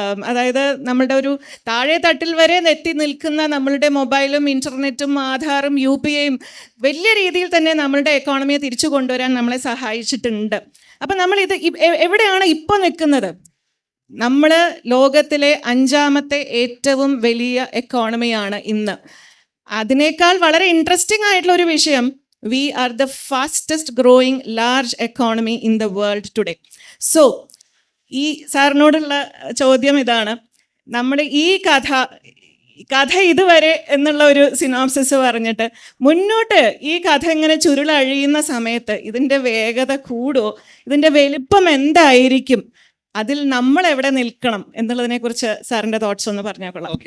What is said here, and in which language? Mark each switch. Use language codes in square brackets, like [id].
[ml] അതായത് നമ്മളുടെ ഒരു താഴെ തട്ടിൽ വരെ എത്തി നിൽക്കുന്ന നമ്മളുടെ മൊബൈലും ഇൻ്റർനെറ്റും ആധാറും UPIയും വലിയ രീതിയിൽ തന്നെ നമ്മളുടെ എക്കോണമിയെ തിരിച്ചു കൊണ്ടുവരാൻ നമ്മളെ സഹായിച്ചിട്ടുണ്ട്. അപ്പം നമ്മളിത് എവിടെയാണ് ഇപ്പോൾ നിൽക്കുന്നത്? നമ്മൾ ലോകത്തിലെ 5ാമത്തെ ഏറ്റവും വലിയ എക്കോണമിയാണ് ഇന്ന്. അതിനേക്കാൾ വളരെ ഇൻട്രസ്റ്റിംഗ് ആയിട്ടുള്ള ഒരു വിഷയം, [en] we are the fastest growing large economy in the world today. [ml] So ഈ സാറിനോടുള്ള ചോദ്യം ഇതാണ്, നമ്മുടെ ഈ കഥ ഇതുവരെ എന്നുള്ള ഒരു സിനോപ്സിസ് പറഞ്ഞിട്ട് മുന്നോട്ട് ഈ കഥ ഇങ്ങനെ ചുരുളഴിയുന്ന സമയത്ത് ഇതിൻ്റെ വേഗത കൂടുമോ, ഇതിൻ്റെ വലിപ്പം എന്തായിരിക്കും, അതിൽ നമ്മൾ എവിടെ നിൽക്കണം എന്നുള്ളതിനെക്കുറിച്ച് സാറിൻ്റെ തോട്ട്സ് ഒന്ന് പറഞ്ഞാൽ കൊള്ളാം.